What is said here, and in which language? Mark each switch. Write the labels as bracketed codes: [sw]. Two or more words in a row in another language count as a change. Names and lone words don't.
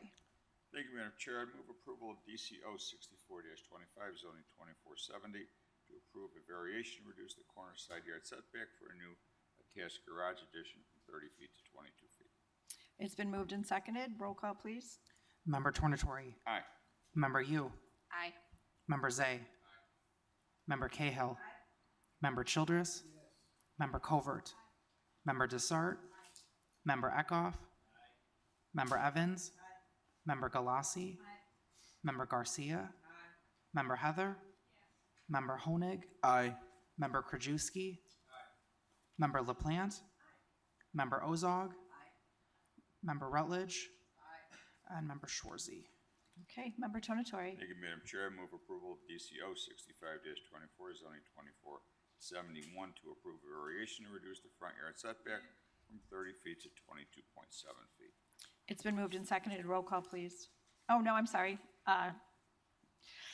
[en] Thank you, Madam Chair. I move approval of DCO 64-25, zoning 2470, to approve a variation to reduce the corner side yard setback for a new attached garage addition from 30 feet to 22 feet. It's been moved and seconded. Roll call, please. Member Tornatori. Aye. Member Yu. Aye. Member Zay. Member Cahill. Member Childress. Member Covert. Member Desart. Member Eckhoff. Member Evans. Member Galassi. Member Garcia. Member Heather. Member Honig. Aye. Member Krajewski. Member LaPlante. Member Ozog. Member Rutledge. And Member Schwarzy. Okay, Member Tonatori. Thank you, Madam Chair. I move approval of DCO 65-24, zoning 2471, to approve a variation to reduce the front yard setback from 30 feet to 22.7 feet. It's been moved and seconded. Roll call, please. Oh, no, I'm sorry.